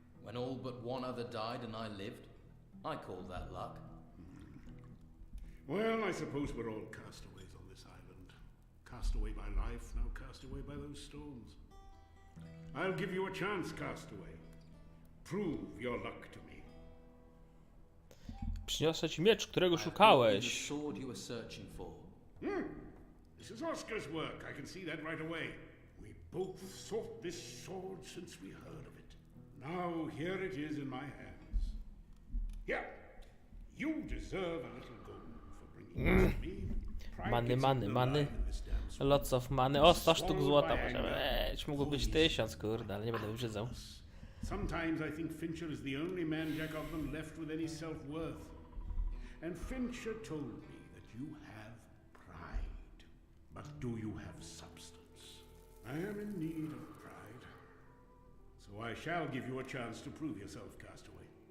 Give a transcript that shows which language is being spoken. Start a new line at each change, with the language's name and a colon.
English: When all but one other died and I lived, I call that luck. Well, I suppose we're all castaways on this island. Cast away by life, now cast away by those storms. I'll give you a chance, castaway. Prove your luck to me.
Polish: Przyniosę ci miecz, którego szukałeś.
English: Sword you were searching for. This is Oscar's work. I can see that right away. We both sought this sword since we heard of it. Now here it is in my hands. Here, you deserve a little gold for bringing it to me. Money. Lots of money.
Polish: O, 100 sztuk złota możemy mieć. Mógł być 1000, kurde, ale nie będę wybrzydzał.
English: Sometimes I think Fincher is the only man Jack of them left with any self-worth. And Fincher told me that you have pride. But do you have substance? I am in need of pride. So I shall give you a chance to prove yourself, castaway.